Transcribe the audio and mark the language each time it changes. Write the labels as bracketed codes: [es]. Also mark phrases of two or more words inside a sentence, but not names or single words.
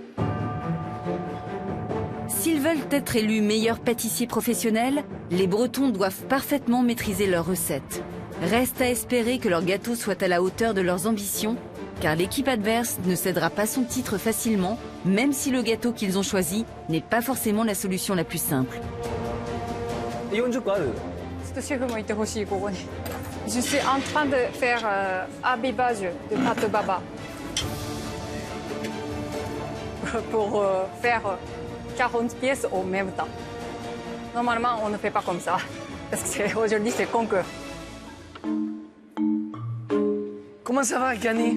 [fr] S'ils veulent être élus meilleurs pâtissiers professionnels, les Bretons doivent parfaitement maîtriser leurs recettes. Reste à espérer que leur gâteau soit à la hauteur de leurs ambitions, car l'équipe adverse ne cédera pas son titre facilement, même si le gâteau qu'ils ont choisi n'est pas forcément la solution la plus simple. [ja] ちょ 40個あるっとシェフもいてほしいここに。 [fr] Je suis en train de faire imbibage de pâte baba pour faire 40 pièces au même temps. Normalement, on ne fait pas comme ça parce que aujourd'hui c'est concours. Comment ça va, Canet?